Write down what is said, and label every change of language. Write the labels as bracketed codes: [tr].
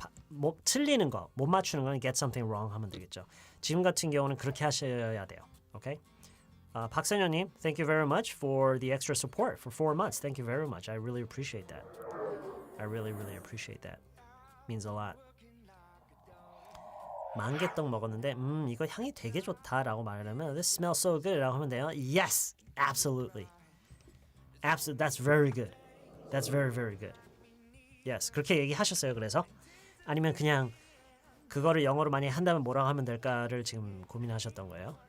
[ko] 뭐 틀리는 거, 못 맞추는 건 [en] get something wrong [ko] 하면 되겠죠. 지금 같은 경우는 그렇게 하셔야 돼요. [en] Okay? 박선현님, thank you very much for the extra support for 4 months. Thank you very much. I really appreciate that. I really appreciate that. Means a lot. [ko] 만개떡 먹었는데 이거 향이 되게 좋다라고 말하면 [en] this smells so good [ko] 라고 하면 돼요. [en] Yes, absolutely. That's very good. That's very good. Yes, [ko] 그렇게 얘기하셨어요. 그래서 아니면 그냥 그거를 영어로 많이 한다면 뭐라고 하면 될까를 지금 고민하셨던 거예요.